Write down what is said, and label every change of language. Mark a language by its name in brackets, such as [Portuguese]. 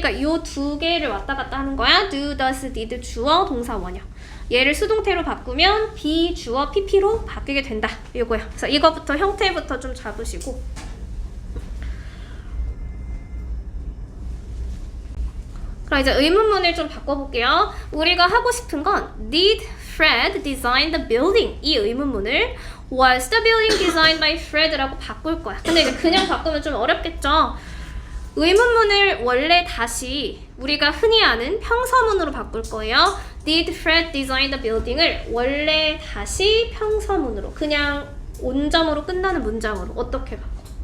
[Korean] 그러니까 요 두 개를 왔다 갔다 하는 거야. do, does, did, 주어, 동사, 원형. 얘를 수동태로 바꾸면 be, 주어, pp로 바뀌게 된다. 이거야. 그래서 이거부터 형태부터 좀 잡으시고. 그럼 이제 의문문을 좀 바꿔볼게요. 우리가 하고 싶은 건 [English] Did Fred design the building? [Korean] 이 의문문을 [English] Was the building designed by Fred라고 [Korean] 바꿀 거야. 근데 이제 그냥 바꾸면 좀 어렵겠죠? 의문문을 원래 다시 우리가 흔히 아는 평서문으로 바꿀 거예요. [English] Did Fred design the building [Korean] 을 원래 다시 평서문으로 그냥 온점으로 끝나는 문장으로 어떻게 바꿔?